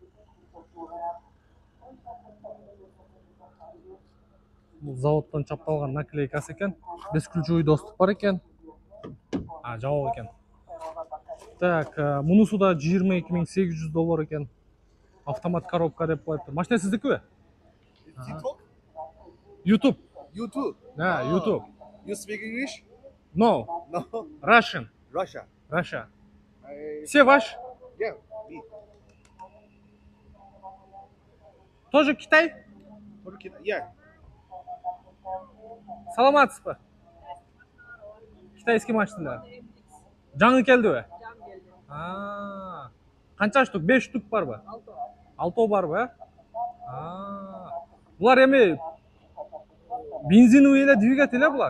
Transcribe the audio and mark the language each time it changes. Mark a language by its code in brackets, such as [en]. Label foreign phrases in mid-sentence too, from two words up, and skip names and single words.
[ky] Бул заводдон чапталган наклейкасы экен. [ru] Бесключевой доступ [ky] бар экен. Жабык экен. Так, мунусу да $22.800 экен. [ru] Автомат коробка [ky] деп коюптур. Машина сиздикиби? [en] YouTube. YouTube. YouTube. You speak English? No. No. Russian. Russia. [ru] Все ваш? [en] Yeah. Me. [ru] Тоже Китай? [en] Yeah. [ky] Саламатсызбы? Китайский машиналар. Жаңы келдиби? Канча штук? 5 штук барбы? 6 барбы, Булар эми бензиновый эле двигатель булар.